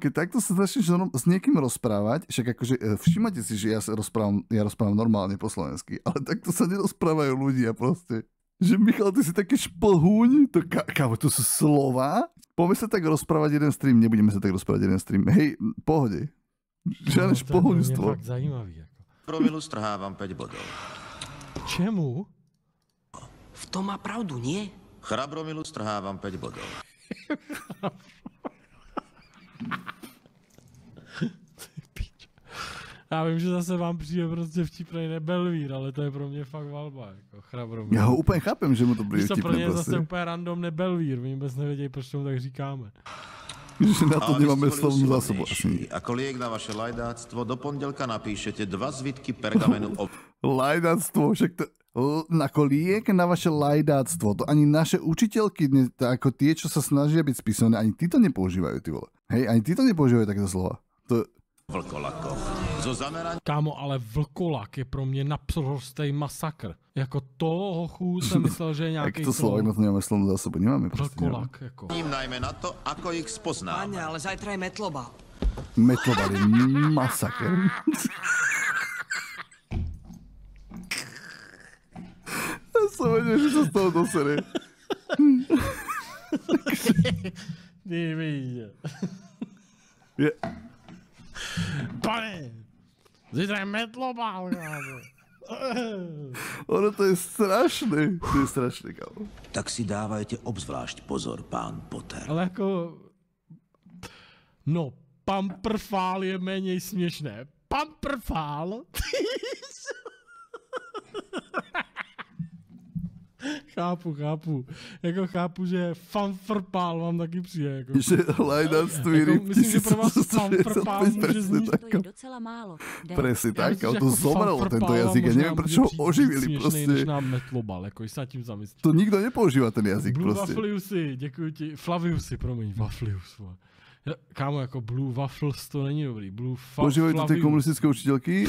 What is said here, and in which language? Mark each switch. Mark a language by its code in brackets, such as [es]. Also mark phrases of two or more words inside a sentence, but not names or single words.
[sk] Keď takto sa začneš s niekým rozprávať, však akože všimajte si, že ja rozprávam normálne po slovensky, ale takto sa nerozprávajú ľudia proste. Že Michal, ty si taký šplhúň, kamo, to sú slova. Poďme sa tak rozprávať jeden stream, nebudeme sa tak rozprávať jeden stream. Hej, pohode. Žiadne šplhúňstvo. [cs] To je fakt zajímavý. [sk] Promilu strhávam 5 bodov. [cs] Čemu? [sk] V tom má pravdu, nie? Chrabromilu strhávam 5 bodov. [cs] Já vím, že zase vám přijde prostě vtipnej nebelvír, ale to je pro mě fakt valba, jako Chrabromil. Já ho úplně chápem, že mu to bude vtipné. To pro ně prostě. Zase úplně random nebelvír, oni vůbec nevědějí, proč tomu tak říkáme. [sk] Že na to nemáme slovnú zásobu asi. Ako liek na vaše lajdáctvo, do pondelka napíšete 2 zvitky pergamenu o... Lajdáctvo, však to... Ako liek na vaše lajdáctvo. To ani naše učiteľky, ako tie, čo sa snažia byť spísané, ani tí to nepoužívajú, ty vole. Hej, ani tí to nepoužívajú takéto slova. To... Vlkolakov. Zo zameraň... [cs] Kámo, ale vlkolak je pro mě naprostej masakr. Jako toho hochu jsem myslel, že je nějaký... Jak to [sk] Slovák na to nemáme slovnú zásobu, nemáme proste. [cs] Vlkolak, jako. [sk] Najmä na to, ako ich spoznám. Páne, ale zajtra je metlobal. Metlobal je masakr. Ja som vedel, že sa z toho dosere. [cs] Nevíš. Pane, zítra je metlobal, kámo. [sk] Ono to je strašné. To je strašné, kámo. Tak si dávajte obzvlášť pozor, pán Potter. [cs] Ale jako... No, pamprfál je méně směšné. Pamprfál? Chápu. Jako chápu, že fanfrpál vám taky přijde. Jako. Že lajdáctví ryb myslím, že pro vás fanfrpál může znít. To je docela málo. [sk] Presne tak, ale to zomrelo tento jazyk. Ja neviem, prečo ho oživili proste. [cs] Než nám metlobal, jako sa tím zamyslím. [sk] To nikto nepoužíva ten jazyk Blue proste. [cs] Waffliusy, děkuji ti. Flaviusy, promiň, Wafflius. Kámo, jako Blue Waffles to není dobrý. [sk] Používajú to tie komunistické učiteľky?